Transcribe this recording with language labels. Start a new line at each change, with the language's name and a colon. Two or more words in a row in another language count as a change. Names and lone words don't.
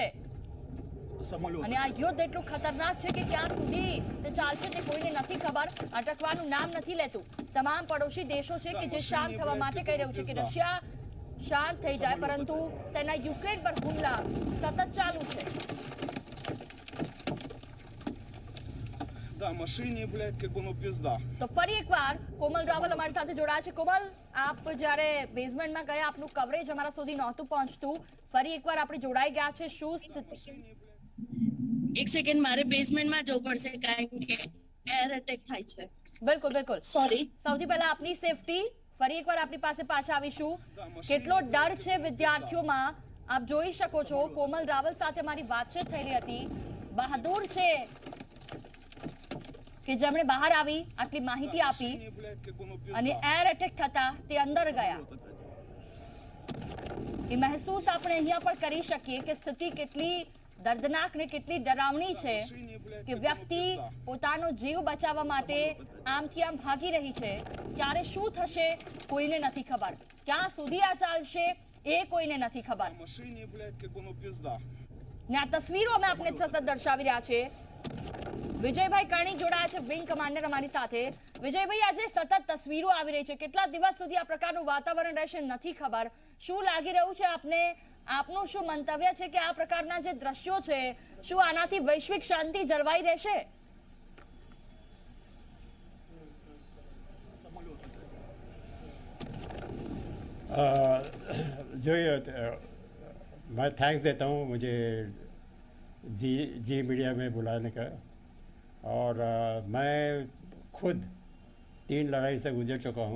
Gujarati: અને આ યુદ્ધ એટલું ખતરનાક છે કે ક્યાં સુધી તે ચાલશે તે કોઈને નથી ખબર. અટકવાનું નામ નથી લેતું. તમામ પડોશી દેશો છે કે જે શાંત થવા માટે કહી રહ્યું છે કે રશિયા શાંત થઈ જાય, પરંતુ તેના યુક્રેન પર હુમલા સતત ચાલુ છે.
Russian: Да, машине, блядь, как бы, ну, пизда.
Gujarati: તો ફરી એકવાર કોમલ રાવલ અમારી સાથે જોડાયા છે. કોમલ, આપ જ્યારે બેઝમેન્ટમાં ગયા આપનું કવરેજ અમારા સુધી નહોતું પહોંચતું, ફરી એકવાર આપણે જોડાઈ ગયા છે, શું સ્થિતિ? એક સેકન્ડ, મારે બેઝમેન્ટમાં જવું પડશે કારણ કે એર અટેક થાય છે. બિલકુલ બિલકુલ, સોરી. સૌથી પહેલા આપની સેફટી, ફરી એકવાર આપની પાસે પાછા આવીશું. કેટલો ડર છે વિદ્યાર્થીઓમાં, આપ જોઈ શકો છો. કોમલ રાવલ સાથે મારી વાતચીત થઈ રહી હતી. બહાદુર છે કે જેમણે બહાર આવી આટલી માહિતી આપી
Russian: Машине, блядь, как бы, ну, пизда.
Gujarati: અને એર અટેક થતા તે અંદર ગયા. એ મહેસૂસ આપણે અહીંયા પણ કરી શકીએ કે સ્થિતિ કેટલી દર્દનાક ને કેટલી ડરાવણી છે કે વ્યક્તિ પોતાનો જીવ બચાવવા માટે આમથી આમ ભાગી રહી છે. ત્યારે શું થશે કોઈને નથી ખબર, ક્યાં સુધી આ ચાલશે એ કોઈને નથી ખબર.
Russian: Машине, блядь, как бы, ну, пизда.
Gujarati: ને આ તસવીરો અમે આપને સતત દર્શાવી રહ્યા છે. વિજયભાઈ કરણી જોડાયા છે, વિંગ કમાન્ડર અમારી સાથે. વિજયભાઈ, આજે સતત તસવીરો આવી રહી છે, કેટલા દિવસ સુધી આ પ્રકારનું વાતાવરણ રહેશે નથી ખબર. શું લાગી રહ્યું છે આપને? આપનું શું મંતવ્ય છે કે આ પ્રકારના જે દ્રશ્યો છે, શું આનાથી વૈશ્વિક શાંતિ જળવાઈ રહેશે?
Hindi: जो ये मैं थैंक्स देता हूँ मुझे जी मीडिया में बुलाने का. और मैं खुद 3 लड़ाई से गुजर चुका हूँ.